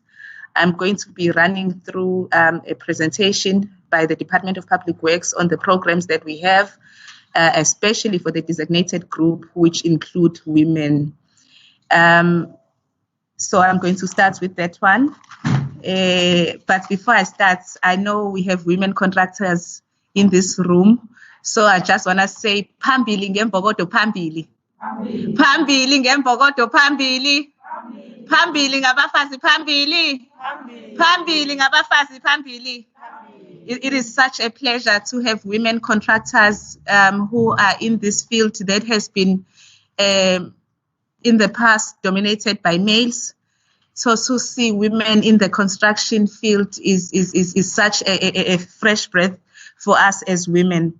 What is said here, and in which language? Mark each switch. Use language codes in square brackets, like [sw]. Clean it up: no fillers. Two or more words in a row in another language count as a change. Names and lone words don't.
[en] I'm going to be running through a presentation by the Department of Public Works on the programs that we have, especially for the designated group, which include women. So I'm going to start with that one. But before I start, I know we have women contractors in this room. So I just want to say, [zu] Phambili ngembokodo phambili. Phambili ngembokodo phambili. Phambili ngabafazi phambili. Phambili ngabafazi phambili. [en] It is such a pleasure to have women contractors who are in this field that has been in the past dominated by males. So to see women in the construction field is such a fresh breath for us as women.